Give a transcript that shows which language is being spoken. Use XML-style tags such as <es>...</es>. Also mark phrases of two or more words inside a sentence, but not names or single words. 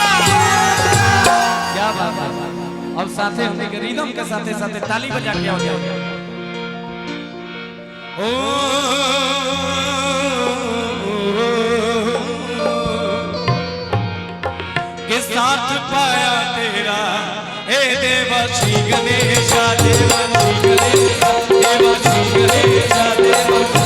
<hi>क्या बात है। अब साथे हमने रिदम के साथे साथे ताली बजा के आओ के साथ पाया तेरा हे देवा श्री गणेश देवा श्री गणेश देवा श्री गणेश देवा</hi>